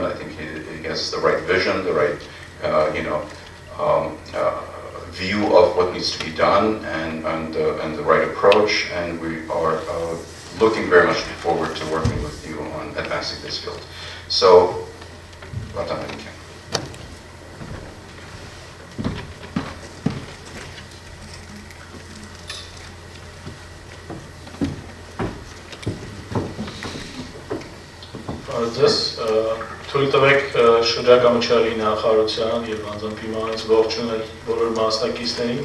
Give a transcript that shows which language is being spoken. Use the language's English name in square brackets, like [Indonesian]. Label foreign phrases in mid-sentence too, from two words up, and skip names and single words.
[English] I think he has the right vision, the right, view of what needs to be done, and the right approach. And we are looking very much forward to working with you on advancing this field. So, Vardan Melikyan. [Armenian] Ձեզ թույլ տվեք շրջակա մրցարի նախարարության եւ անձամբ իմանից ողջունել բոլոր մասնակիցներին